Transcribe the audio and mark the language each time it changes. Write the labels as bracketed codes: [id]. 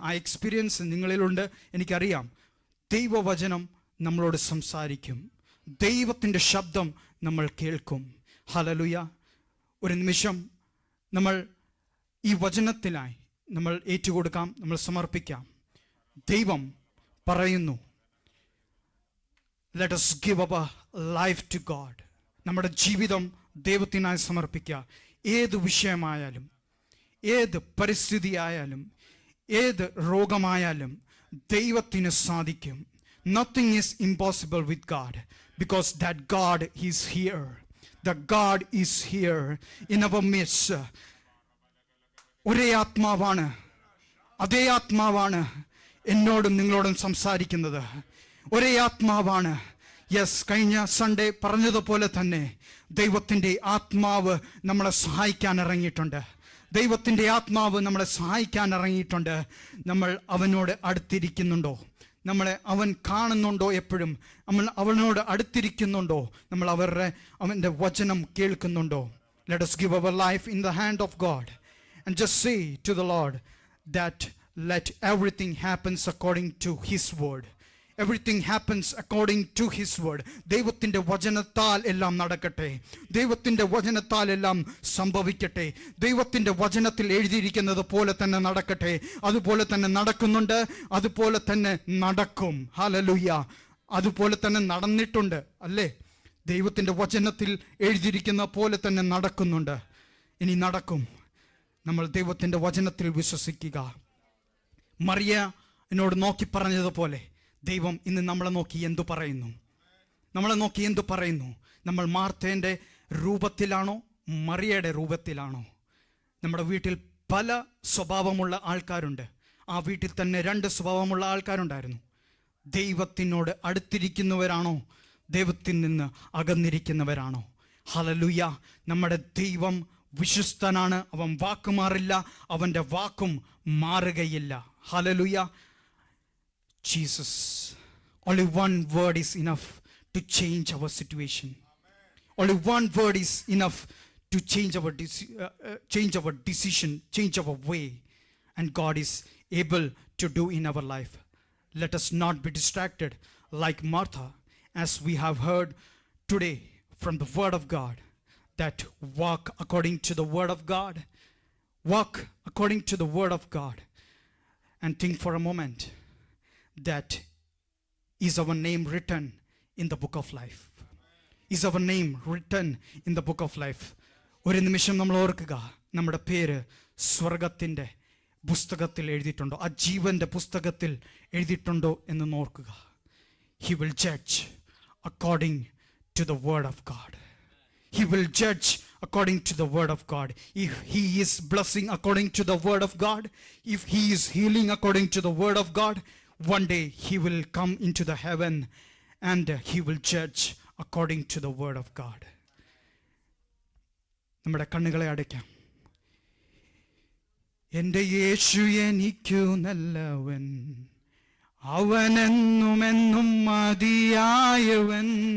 [ml] ആ എക്സ്പീരിയൻസ് നിങ്ങളിലുണ്ട്, എനിക്കറിയാം. ദൈവവചനം നമ്മളോട് സംസാരിക്കും, ദൈവത്തിൻ്റെ ശബ്ദം നമ്മൾ കേൾക്കും. ഹല്ലേലൂയ. ഒരു നിമിഷം നമ്മൾ ഈ വചനത്തിനായി നമ്മൾ ഏറ്റുകൊടുക്കാം, നമ്മൾ സമർപ്പിക്കാം. ദൈവം പറയുന്നു, [en] let us give our life to God. [ml] നമ്മുടെ ജീവിതം ദൈവത്തിനായി സമർപ്പിക്കുക. ഏത് വിഷയമായാലും, ഏത് പരിസ്ഥിതിയായാലും, ഏത് രോഗമായാലും ദൈവത്തിന് സാധിക്കും. [en] Nothing is impossible with God, because that God is here. The God is here in our midst. [ml] ഒരേ ആത്മാവാണ്, അതേ ആത്മാവാണ് എന്നോടും നിങ്ങളോടും സംസാരിക്കുന്നത്. ഒരേ ആത്മാവാണ്. യെസ്, കഴിഞ്ഞ സൺഡേ പറഞ്ഞതുപോലെ തന്നെ ദൈവത്തിൻ്റെ ആത്മാവ് നമ്മളെ സഹായിക്കാൻ ഇറങ്ങിയിട്ടുണ്ട്. ദൈവത്തിൻ്റെ ആത്മാവ് നമ്മളെ സഹായിക്കാൻ ഇറങ്ങിയിട്ടുണ്ട്. നമ്മൾ അവനോട് അടുത്തിരിക്കുന്നുണ്ടോ? നമ്മളെ അവൻ കാണുന്നുണ്ടോ? എപ്പോഴും നമ്മൾ അവനോട് അടുത്തിരിക്കുന്നുണ്ടോ? നമ്മൾ അവൻ്റെ വചനം കേൾക്കുന്നുണ്ടോ? [en] Let us give our life in the hand of God and just say to the Lord that let everything happens according to His word. Everything happens according to His word. [ml] ദൈവത്തിൻ്റെ വചനത്താൽ എല്ലാം നടക്കട്ടെ. ദൈവത്തിൻ്റെ വചനത്താൽ എല്ലാം സംഭവിക്കട്ടെ. ദൈവത്തിൻ്റെ വചനത്തിൽ എഴുതിയിരിക്കുന്നത് പോലെ തന്നെ നടക്കട്ടെ. അതുപോലെ തന്നെ നടക്കുന്നുണ്ട്, അതുപോലെ തന്നെ നടക്കും. ഹല്ലേലൂയ. അതുപോലെ തന്നെ നടന്നിട്ടുണ്ട്, അല്ലേ? ദൈവത്തിൻ്റെ വചനത്തിൽ എഴുതിയിരിക്കുന്ന പോലെ തന്നെ നടക്കുന്നുണ്ട്, ഇനി നടക്കും. നമ്മൾ ദൈവത്തിൻ്റെ വചനത്തിൽ വിശ്വസിക്കുക. മറിയ എന്നോട് നോക്കി പറഞ്ഞതുപോലെ ദൈവം ഇന്ന് നമ്മളെ നോക്കി എന്തു പറയുന്നു? നമ്മളെ നോക്കി എന്തു പറയുന്നു? നമ്മൾ മാർത്തേൻ്റെ രൂപത്തിലാണോ, മറിയയുടെ രൂപത്തിലാണോ? നമ്മുടെ വീട്ടിൽ പല സ്വഭാവമുള്ള ആൾക്കാരുണ്ട്. ആ വീട്ടിൽ തന്നെ 2 സ്വഭാവമുള്ള ആൾക്കാരുണ്ടായിരുന്നു. ദൈവത്തിനോട് അടുത്തിരിക്കുന്നവരാണോ, ദൈവത്തിൽ നിന്ന് അകന്നിരിക്കുന്നവരാണോ? ഹല്ലേലൂയ. നമ്മുടെ ദൈവം വിശ്വസ്തനാണ്. അവൻ വാക്ക് മാറില്ല, അവൻ്റെ വാക്കും മാറുകയില്ല. Hallelujah. [en] Jesus, only one word is enough to change our situation. Only one word is enough to change our decision, change our way, and God is able to do in our life. Let us not be distracted like Martha, as we have heard today from the word of God, that walk according to the word of God. Walk according to the word of God. And think for a moment, that is our name written in the book of life. Is our name written in the book of life. [ml] ഒരു നിമിഷം നമ്മൾ ഓർക്കുക, നമ്മുടെ പേര് സ്വർഗത്തിൻ്റെ പുസ്തകത്തിൽ എഴുതിയിട്ടുണ്ടോ? ആ ജീവൻ്റെ പുസ്തകത്തിൽ എഴുതിയിട്ടുണ്ടോ എന്ന് നോക്കുക. [en] He will judge according to the word of God. He will judge according to the word of God. If He is blessing according to the word of God, if He is healing according to the word of God, one day He will come into the heaven and He will judge according to the word of God. [ml] നമ്മുടെ കണ്ണുകളെ അടയ്ക്കാം. എൻ്റെ യേശു എനിക്കു നല്ലവൻ, അവനെന്നുമെന്നും മതിയായവൻ.